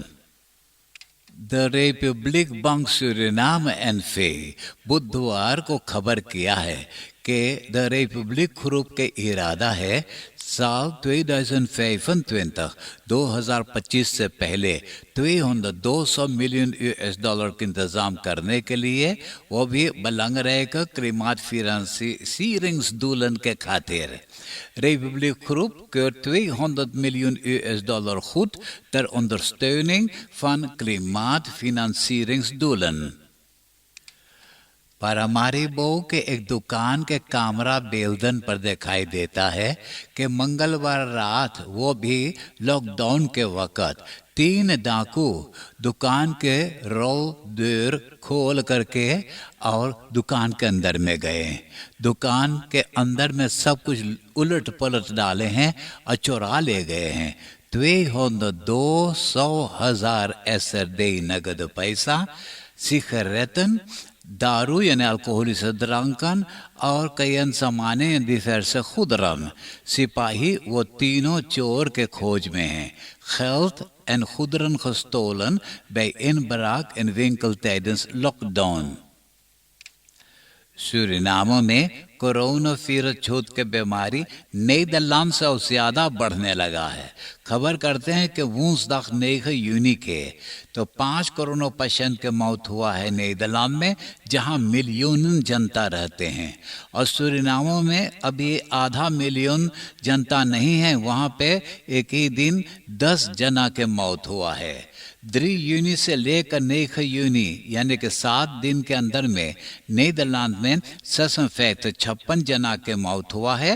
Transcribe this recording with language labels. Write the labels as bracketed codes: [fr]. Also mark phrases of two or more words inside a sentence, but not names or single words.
[hns] द रिपब्लिक बैंक सूरीनाम NV बुधवार को खबर किया है कि द रिपब्लिक ग्रुप के इरादा है साल 2025 से पहले 200 मिलियन $200 का इंतजाम करने के लिए, वो भी [nl] belangrijke klimaatfinancieringsdoelen [hns] के खातिर। [nl] Republiek Groep keurt 200 miljoen $200 goed ter ondersteuning van klimaatfinancieringsdoelen। [hns] पारामारीबो के एक दुकान के कैमरा बेलदन पर दिखाई देता है कि मंगलवार रात वो भी लॉकडाउन के वक़्त 3 डाकू दुकान के दौर खोल करके और दुकान के अंदर में गए। दुकान के अंदर में सब कुछ उलट पलट डाले हैं और चुरा ले गए हैं। 200,000 SRD नगद पैसा, सिगरेटन, दारू यानी [nl] alcoholische dranken [hns] और कई अन्य सामानें [nl] diverse goederen। [hns] सिपाही वो तीनों चोर के खोज में हैं। [nl] geld en goederen gestolen bij inbraak in winkel tijdens lockdown। [hns] सूरीनाम में कोरोना वायरस छूत के बीमारी नीदरलैंड से ज़्यादा बढ़ने लगा है। खबर करते हैं कि [nl] woensdag 9 juni [hns] के तो 5 कोरोना पेशेंट के मौत हुआ है नीदरलैंड में, जहां मिलियन जनता रहते हैं। और सूरीनाम में अभी आधा मिलियन जनता नहीं है, वहां पे एक ही दिन 10 जना के मौत हुआ है। 3 juni से लेकर 9 juni यानी कि 7 दिन के अंदर में नीदरलैंड में 56 जना के मौत हुआ है।